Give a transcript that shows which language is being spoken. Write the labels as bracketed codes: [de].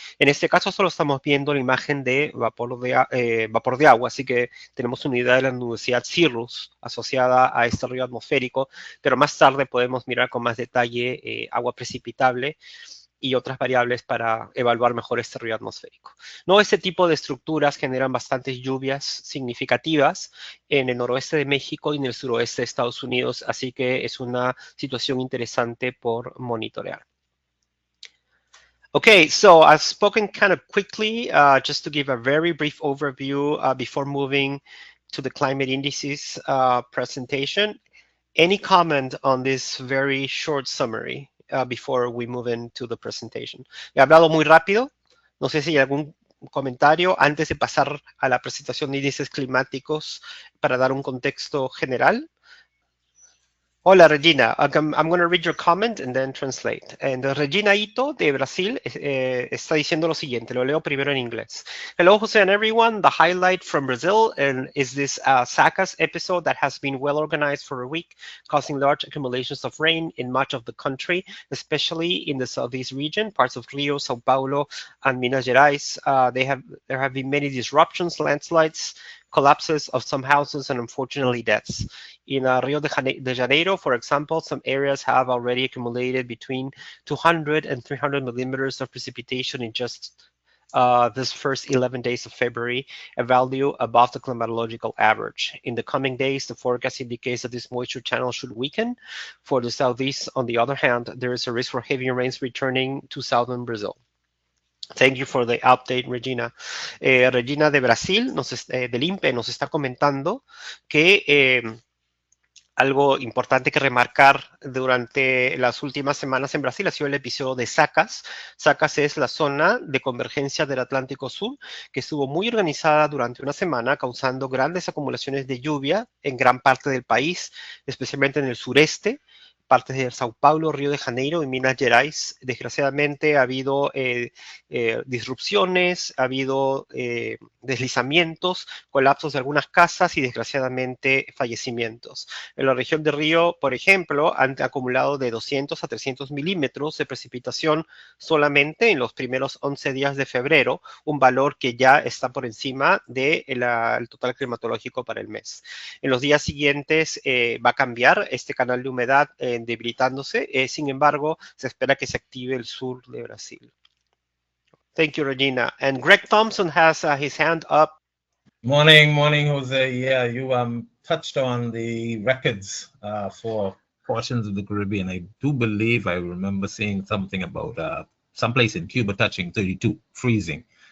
[es] En este caso solo estamos viendo la imagen de vapor de agua, así que tenemos una idea de la nubosidad cirrus asociada a este río atmosférico, pero más tarde podemos mirar con más detalle agua precipitable y otras variables para evaluar mejor este río atmosférico. ¿No? Este tipo de estructuras generan bastantes lluvias significativas en el noroeste de México y en el suroeste de Estados Unidos, así que es una situación interesante por monitorear. [en] Okay, so I've spoken kind of quickly, just to give a very brief overview before moving to the climate indices presentation. Any comment on this very short summary? Before we move into the presentation. [es] He hablado muy rápido. No sé si hay algún comentario antes de pasar a la presentación de índices climáticos para dar un contexto general. Hola, Regina. [en] I'm going to read your comment and then translate. [es] And Regina Ito de Brasil está diciendo lo siguiente. Lo leo primero en inglés. [en] Hello, Jose and everyone. The highlight from Brazil is this SACAS episode that has been well organized for a week, causing large accumulations of rain in much of the country, especially in the southeast region, parts of Rio, Sao Paulo, and Minas Gerais. There have been many disruptions, landslides, collapses of some houses, and unfortunately deaths. In Rio de Janeiro, for example, some areas have already accumulated between 200 and 300 millimeters of precipitation in just this first 11 days of February, a value above the climatological average. In the coming days, the forecast indicates that this moisture channel should weaken. For the southeast, on the other hand, there is a risk for heavy rains returning to southern Brazil. Thank you for the update, Regina. [es] Regina de Brasil, del INPE, nos está comentando que algo importante que remarcar durante las últimas semanas en Brasil ha sido el episodio de SACAS. SACAS es la zona de convergencia del Atlántico Sur, que estuvo muy organizada durante una semana, causando grandes acumulaciones de lluvia en gran parte del país, especialmente en el sureste, partes de Sao Paulo, Río de Janeiro y Minas Gerais. Desgraciadamente ha habido disrupciones, ha habido deslizamientos, colapsos de algunas casas y desgraciadamente fallecimientos. En la región de Río, por ejemplo, han acumulado de 200 a 300 milímetros de precipitación solamente en los primeros 11 días de febrero, un valor que ya está por encima del total climatológico para el mes. En los días siguientes va a cambiar este canal de humedad debilitándose, sin embargo, se espera que se active el sur de Brasil. [en] Thank you, Regina. And Greg Thompson has his hand up. Morning, Jose. Yeah, you touched on the records for portions of the Caribbean. I do believe I remember seeing something about someplace in Cuba touching 32, freezing.